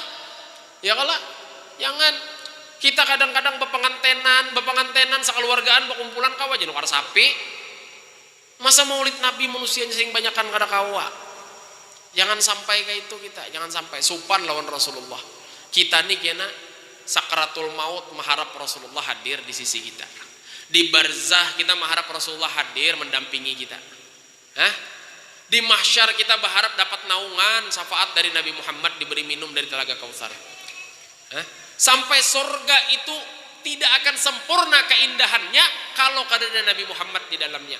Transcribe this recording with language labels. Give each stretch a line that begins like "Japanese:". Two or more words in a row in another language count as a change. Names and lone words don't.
Banjar: Ya kalau jangan kita kadang-kadang bepengantenan sekeluargaan berkumpulan kawa jadi nukar sapi. Masa maulid Nabi manusianya sing banyakan kada kawa. Jangan sampai kayak itu kita, jangan sampai supan lawan Rasulullah.
Indonesian: Kita nih kena sakratul maut mengharap Rasulullah hadir di sisi kita. Di barzah kita mengharap Rasulullah hadir mendampingi kita. Di mahsyar kita berharap dapat naungan syafaat dari Nabi Muhammad diberi minum dari telaga Kautsar. Sampai surga itu tidak akan sempurna keindahannya kalau kada ada Nabi Muhammad di dalamnya.